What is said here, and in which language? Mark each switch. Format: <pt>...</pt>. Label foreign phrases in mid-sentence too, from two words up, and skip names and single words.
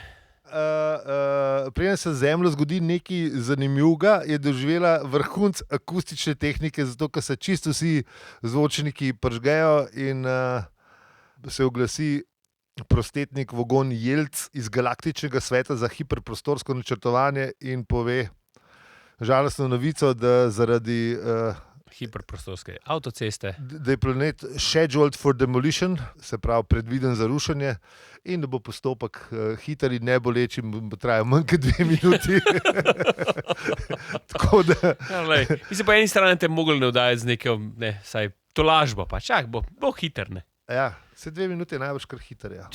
<sl>Preden se Zemljo zgodi nekaj zanimivega, je doživela vrhunc akustične tehnike, zato ker se čisto vsi zvočniki pržgejo in se oglasi prostetnik Vogon Jelc iz Galaktičnega sveta za hiperprostorsko načrtovanje in pove žalostno novico, da zaradi hiperprostorske avtoceste, da je planet</sl> <en>scheduled for demolition,</en> <sl>se pravi predviden za rušenje in da bo postopek hiter in neboleč in bo trajal manj kot 2 minuti. Tako da... Ja, mislim, po eni strani te mogli navdajati z neko, saj tolažbo, pa čak, bo hiter, ne? Ja, se 2 minute je najbolj kar hiter, ja.</sl>